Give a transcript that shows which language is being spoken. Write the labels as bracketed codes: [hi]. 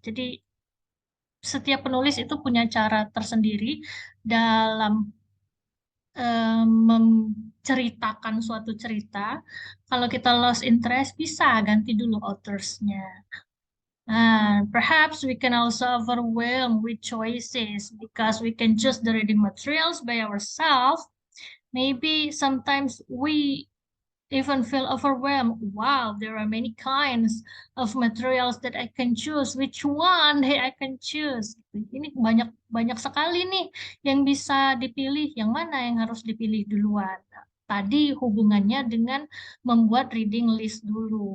[id] Jadi setiap penulis itu punya cara tersendiri dalam menceritakan suatu cerita. Kalau kita [en] lost interest, [id] bisa ganti dulu authors-nya. [en] Perhaps we can also overwhelm with choices because we can choose the reading materials by ourselves. Maybe sometimes we even feel overwhelmed. Wow, there are many kinds of materials that I can choose. Which one I can choose? [id] Ini banyak banyak sekali nih yang bisa dipilih. Yang mana yang harus dipilih duluan? Tadi hubungannya dengan membuat reading list dulu.